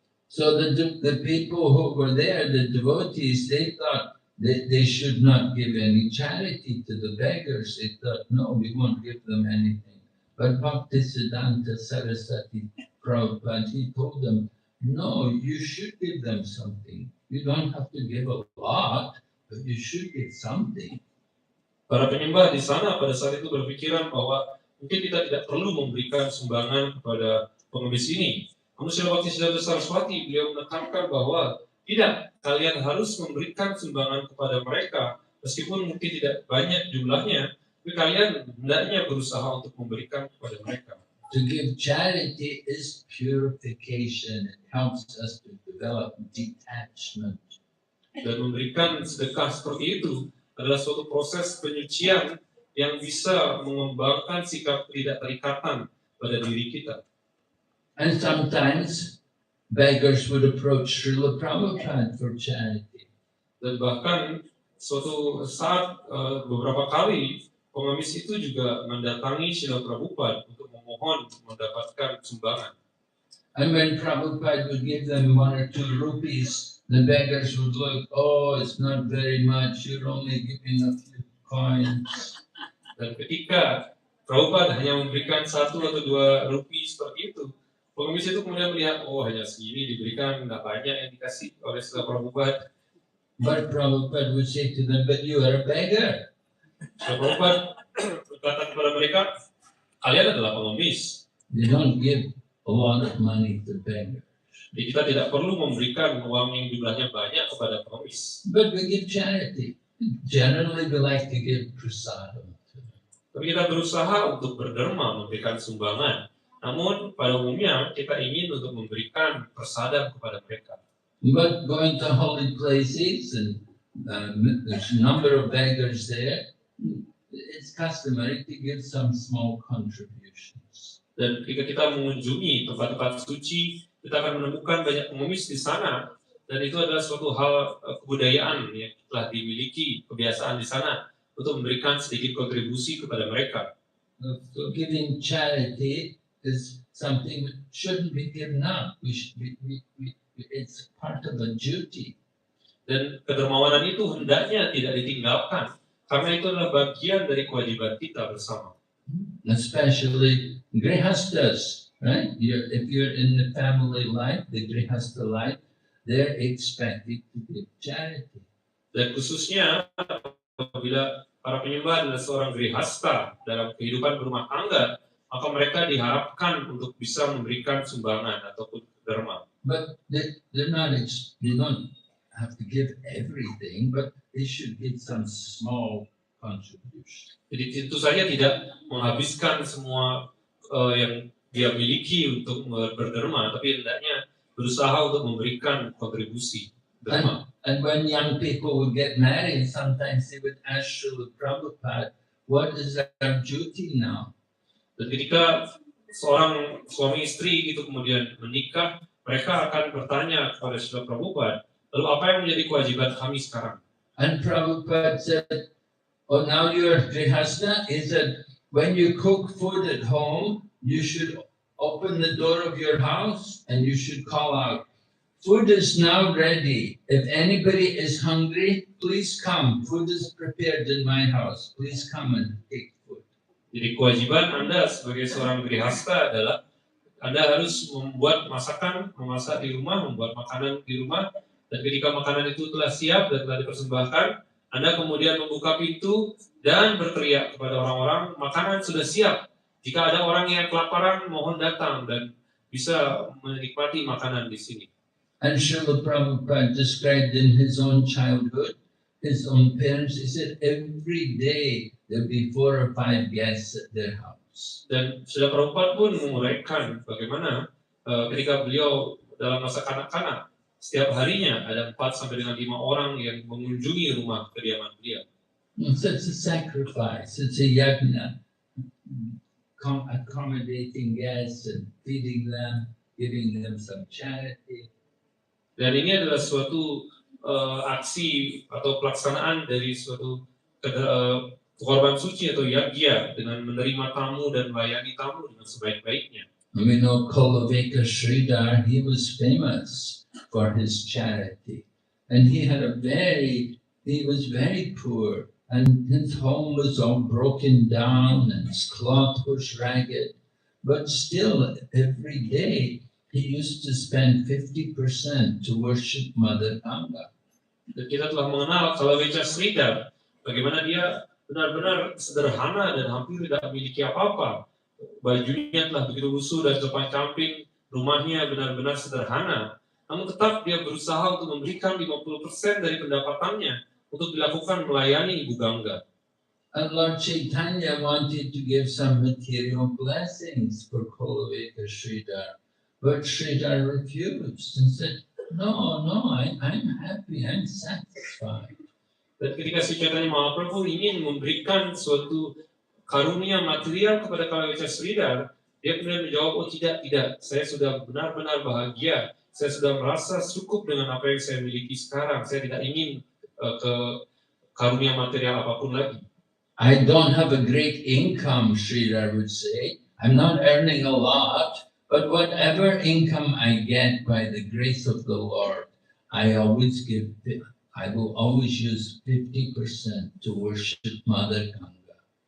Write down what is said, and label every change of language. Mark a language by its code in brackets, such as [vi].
[en] So the people who were there, the devotees, they thought that they should not give any charity to the beggars. They thought, no, we won't give them anything. But Bhaktisiddhanta Saraswati Prabhupada, he told them, no, you should give them something. You don't have to give a lot, but you should give something. [id] Para penyembah di sana pada saat itu berpikiran bahwa mungkin kita tidak perlu memberikan sumbangan kepada pengemis ini. Namun Srila Bhaktisiddhanta Saraswati, beliau menekankan bahwa tidak, kalian harus memberikan sumbangan kepada mereka meskipun mungkin tidak banyak jumlahnya, tapi kalian hendaknya berusaha untuk memberikan kepada mereka. [en] To give charity is purification. It helps us to develop detachment. [id] Dan memberikan sedekah seperti itu adalah suatu proses penyucian yang bisa mengembangkan sikap tidak terikatan pada diri kita. [en] And sometimes beggars would approach Srila Prabhupada for charity. [id] Dan bahkan suatu saat beberapa kali pengemis itu juga mendatangi Srila Prabhupada untuk memohon mendapatkan sumbangan. [en] And when Prabhupada would give them 1 or 2 rupees, the beggars would look, oh, it's not very much, you're only giving a few coins. [id] Dan ketika Prabhupada hanya memberikan 1 atau 2 rupiah seperti itu, pengemis itu kemudian melihat, oh hanya segini diberikan, tidak banyak yang dikasih oleh Srila Prabhupada. [en] But Prabhupada would say to them, but you are a beggar. [id] Srila Prabhupada berkata kepada mereka, kalian adalah pengemis. [en] You don't give a lot of money to beggars. [id] Jadi kita tidak perlu memberikan uang yang jumlahnya banyak kepada pengemis. [en] But we give charity. Generally, we like to give prasadam. [id] Tapi kita berusaha untuk berderma, memberikan sumbangan. Namun pada umumnya kita ingin untuk memberikan prasadam kepada mereka. [en] But going to holy places and there's a number of beggars there, it's customary to give some small contributions. [id] Dan ketika kita mengunjungi tempat-tempat suci, kita akan menemukan banyak pengemis di sana. Dan itu adalah suatu hal kebudayaan yang telah dimiliki, kebiasaan di sana untuk memberikan sedikit kontribusi kepada mereka. [en] So giving charity is something that shouldn't be given up. It's part of a duty. [id] Dan kedermawanan itu hendaknya tidak ditinggalkan, karena itu adalah bagian dari kewajiban kita bersama. [en] Especially grihastas, right? If you're in the family life, the grihasta life, they're expected to give charity. [id] Dan khususnya apabila para penyembah adalah seorang grihasta dalam kehidupan berumah tangga, maka mereka diharapkan untuk bisa memberikan sumbangan ataupun derma. [en] But they don't have to give everything, but they should give some small contribution. [id] Jadi tentu saja tidak menghabiskan semua yang dia miliki untuk berderma, tapi hendaknya berusaha untuk memberikan kontribusi derma. [en] And when young people would get married, sometimes they would ask Srila Prabhupada, what is our duty now? [id] Dan ketika seorang suami istri itu kemudian menikah, mereka akan bertanya kepada Srila Prabhupada, lalu apa yang menjadi kewajiban kami sekarang? [en] And Prabhupada said, oh, now you're grihasta, is that when you cook food at home, you should open the door of your house and you should call out, food is now ready. If anybody is hungry, please come. Food is prepared in my house. Please come and take food. [id] Jadi kewajiban Anda sebagai seorang grihasta adalah Anda harus membuat masakan, memasak di rumah, membuat makanan di rumah, dan ketika makanan itu telah siap dan telah dipersembahkan, Anda kemudian membuka pintu dan berteriak kepada orang-orang, makanan sudah siap. Jika ada orang yang kelaparan, mohon datang dan bisa menikmati makanan di sini. [en] And Srila Prabhupada described in his own childhood, his own parents, he said every day there'll be 4 or 5 guests at their house. [id] Dan Srila Prabhupada pun menguraikan bagaimana ketika beliau dalam masa kanak-kanak, setiap harinya ada 4 sampai dengan 5 orang yang mengunjungi rumah kediaman beliau. [en] So it's a sacrifice, it's a yajna, accommodating guests and feeding them, giving them some charity. [id] Dan ini adalah suatu aksi atau pelaksanaan dari suatu korban suci atau yagya dengan menerima tamu dan melayani tamu dengan sebaik-baiknya. [en] And we know Kulavika Sridhar, he was famous for his charity. And he was very poor. And his home was all broken down and his cloth was ragged. But still, every day, he used to spend 50% to worship Mother Ganga. [id] Dan kita telah mengenal Kulavika Sridhar, bagaimana dia benar-benar sederhana dan hampir tidak memiliki apa-apa. Bajunya telah begitu lusuh dan sopan camping, rumahnya benar-benar sederhana. Namun tetap dia berusaha untuk memberikan 50% dari pendapatannya untuk dilakukan melayani Ibu Gangga. [en] And Lord Chaitanya wanted to give some material blessings for Kulavika Sridhar. But Sridhar refused and said, No, I'm happy, I'm satisfied. [id] Dan ketika Sri Chaitanya Mahaprabhu ingin memberikan suatu karunia material kepada Kulavika Sridhar, dia kemudian menjawab, oh tidak, saya sudah benar-benar bahagia, saya sudah merasa cukup dengan apa yang saya miliki sekarang, saya tidak ingin ke karunia material apapun lagi. [en] I don't have a great income, Sridhar would say. I'm not earning a lot, but whatever income I get by the grace of the Lord, I will always use 50% to worship Mother Ganga.